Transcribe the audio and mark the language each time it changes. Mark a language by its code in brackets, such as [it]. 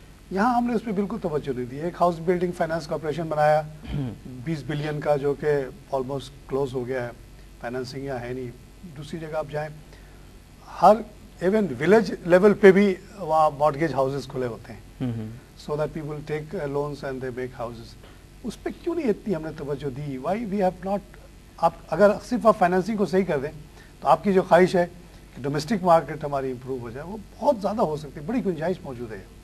[ur] یہاں ہم نے اس پہ بالکل توجہ نہیں دی. ایک ہاؤس بلڈنگ فائنانس کارپوریشن بنایا 20 بلین کا جو کہ آلموسٹ کلوز ہو گیا ہے, فائنانسنگ یا ہے نہیں. دوسری جگہ آپ جائیں ہر ایون ولیج لیول پہ بھی وہاں مارٹگیج ہاؤسز کھلے ہوتے ہیں. [en] so that people take loans and they make houses. [ur] اس پہ کیوں نہیں اتنی ہم نے توجہ دی؟ [en] Why we have not. [ur] آپ اگر صرف آپ فائنینسنگ کو صحیح کر دیں تو آپ کی جو خواہش ہے کہ ڈومیسٹک مارکیٹ ہماری امپروو ہو جائے وہ بہت زیادہ ہو سکتی ہے, بڑی گنجائش موجود ہے.